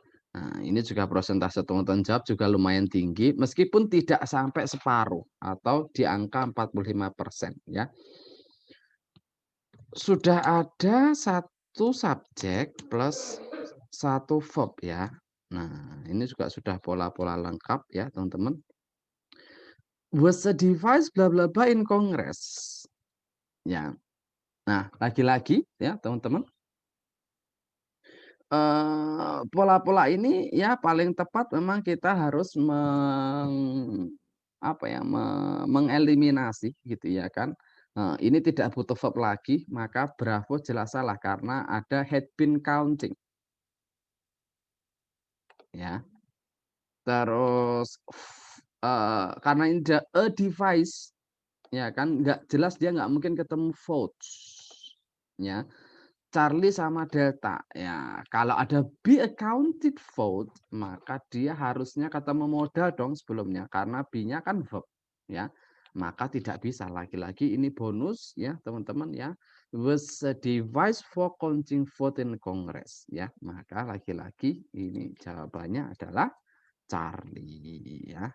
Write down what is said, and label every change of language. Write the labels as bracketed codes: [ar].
[id] Nah, ini juga prosentase teman-teman jawab juga lumayan tinggi meskipun tidak sampai separuh atau di angka 45% ya. Sudah ada satu subjek plus satu verb ya. Nah, ini juga sudah pola-pola lengkap ya, teman-teman. [en] Was a device bla bla bla in Congress. [id] Ya. Nah, lagi-lagi ya, teman-teman. Pola-pola ini ya paling tepat memang kita harus mengeliminasi gitu ya kan. Ini tidak butuh verb lagi, maka Bravo jelas salah karena ada [en] had been counting [id] ya. Terus karena ini a device ya kan nggak jelas dia nggak mungkin ketemu votes ya. Charlie sama Delta. Ya, kalau ada [en] be accounted vote, [id] maka dia harusnya ketemu modal dong sebelumnya karena B-nya kan verb, ya. Maka tidak bisa lagi-lagi ini bonus ya, teman-teman ya. [en] Was a device for counting vote in Congress ya. [id] Maka lagi-lagi ini jawabannya adalah Charlie ya.